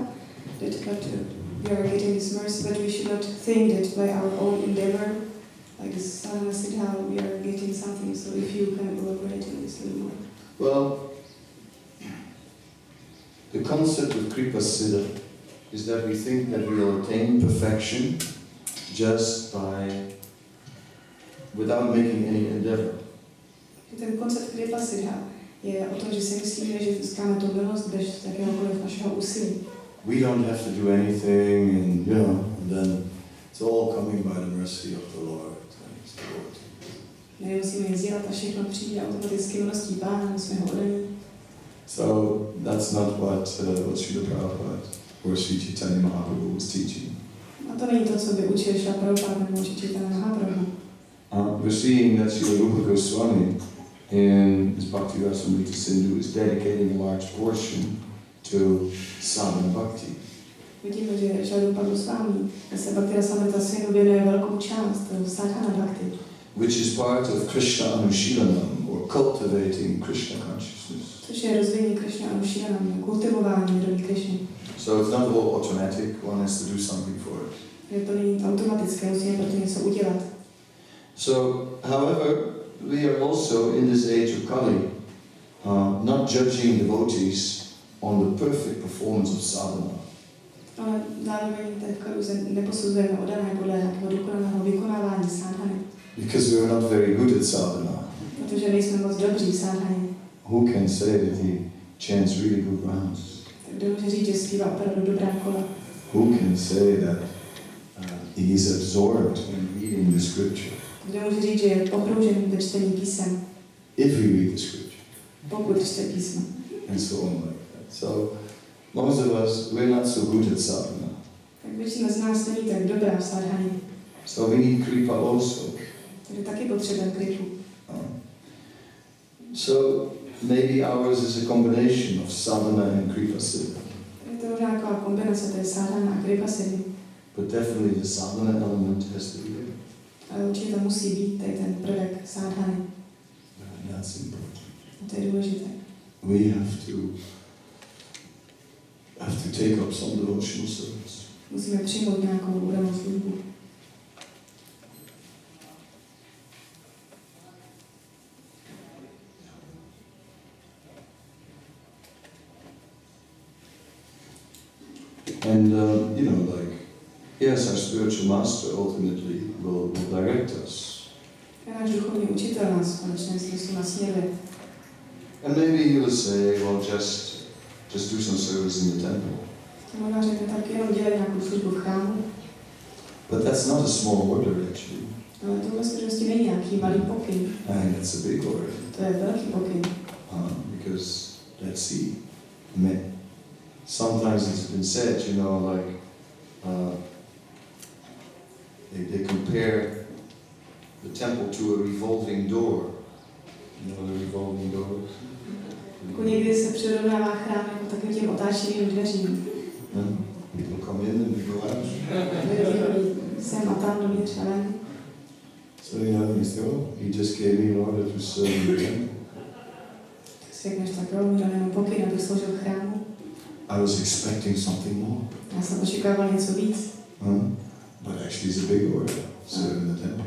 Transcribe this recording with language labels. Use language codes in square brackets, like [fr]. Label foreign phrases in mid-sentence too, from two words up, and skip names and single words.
[en] That we are getting this mercy, but we should not think that by our own endeavor, like this [sa] sadhana siddha, [en] we are getting something. So if you can elaborate on this a little more. Well, the concept of [sa] kripa siddha [en] is that we think that we will attain perfection just without making any endeavor. [cs] Ten koncept [sa] kripa siddha [cs] je o tom, že si myslíme, že získáme tu milost bez jakéhokoliv našeho úsilí. [en] We don't have to do anything, and and then it's all coming by the mercy of the Lord. [cs] Nemusíme nic dělat a všechno přijde automaticky milostí Pána, jsme ho oddaní. [en] So that's not what Srila Prabhupada or Sri Chaitanya Mahaprabhu was teaching. [cs] A to není to, co by učil Srila Prabhupada nebo Čайтanya Mahaprabhu. [en] We're seeing that Srila Rupa Goswami in his Bhakti-rasamrita Sindhu is dedicating a large portion to [sa] sadhana bhakti. [cs] Vidíme, že Kadamba Swami se Bhakti-rasamrita synu věnuje velkou část [sa] sadhana bhakti, [en] which is part of [sa] Krishna Anushilanam, [en] or cultivating Krishna consciousness. [cs] což je rozvíjení [sa] Krishna Anushilanam, [cs] kultivování vědomí Krishny. [en] So it's not all automatic, one has to do something for it. [cs] Je to není automatické, musíme pro to něco udělat. [en] So, however, we are also in this age of Kali, not judging devotees on the perfect performance of sadhana. [cs] Ale zároveň v Kaluze neposuzujeme odané podle nějakého dokonalého vykonávání sadhany. [en] Because we are not very good at sadhana. [cs] Protože nejsme moc dobří sadhany. [en] Who can say that he chants really good rounds? [cs] Tak kdo může říct, že zpívá opravdu dobrá kola? [en] Who can say that he is absorbed in reading the scripture? [cs] Kdo může říct, že je pohroužen ve čtení písem? [en] If we read the scripture. [cs] Pokud čte písmo. [en] And so on like that. So, most of us, we're not so good at sadhana. [cs] Tak většina z nás není tak dobrá v sadhaně. [en] So we need kripa also. [cs] Takže taky potřebujeme kripu. [en] So maybe ours is a combination of sadhana and [sa] kripa siddha. [cs] Je to možná taková kombinace té sadhana a [sa] kripa siddhi. [en] But definitely the sadhana element has to be there. [cs] Ale určitě to musí být tady ten prvek sadhany. [en] And that's important. [cs] A to je důležité. [en] We have to take up some devotional service. [cs] Musíme přijmout nějakou údanou službu. [en] And, like, yes, our spiritual master ultimately will direct us. [cs] Náš duchovní učitel nás v konečném smyslu nasměruje. [en] And maybe he will say, well, just do some service in the temple. [cs] Možná řekne tak jenom dělat nějakou službu v chrámu. [en] But that's not a small order, actually. [cs] Ale to ve skutečnosti není nějaký malý pokyn. [en] And it's a big order. [cs] To je velký pokyn. [en] Because, let's see, sometimes it's been said, like, they compare the temple to a revolving door. You know the revolving doors? [cs] Někdy se přirovnává chrám jako takovým těm otáčivým dveřím. [en] People come in and they go out. [cs] Sem a tam dovnitř a ven. [en] So you say, oh, he just gave me an order to serve in the temple. [cs] Tak si řekneš tak, jo, mi dal jenom pokyn, abych sloužil v chrámu. [en] I was expecting something more. [cs] Já jsem očekával něco víc. [en] But actually it's a big order, serve in the temple.